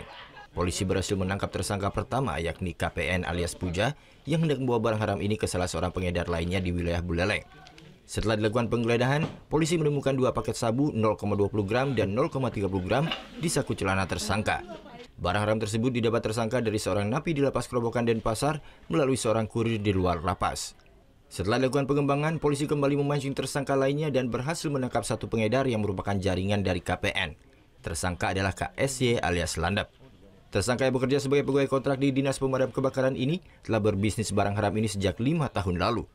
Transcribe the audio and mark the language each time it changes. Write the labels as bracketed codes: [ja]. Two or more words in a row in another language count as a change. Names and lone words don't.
[id] Polisi berhasil menangkap tersangka pertama yakni KPN alias Puja yang hendak membawa barang haram ini ke salah seorang pengedar lainnya di wilayah Buleleng. Setelah dilakukan penggeledahan, polisi menemukan 2 paket sabu 0,20 gram dan 0,30 gram di saku celana tersangka. Barang haram tersebut didapat tersangka dari seorang napi di lapas Kerobokan Denpasar melalui seorang kurir di luar lapas. Setelah dilakukan pengembangan, polisi kembali memancing tersangka lainnya dan berhasil menangkap satu pengedar yang merupakan jaringan dari KPN. Tersangka adalah KSY alias Landap. Tersangka yang bekerja sebagai pegawai kontrak di Dinas Pemadam Kebakaran ini telah berbisnis barang haram ini sejak 5 tahun lalu.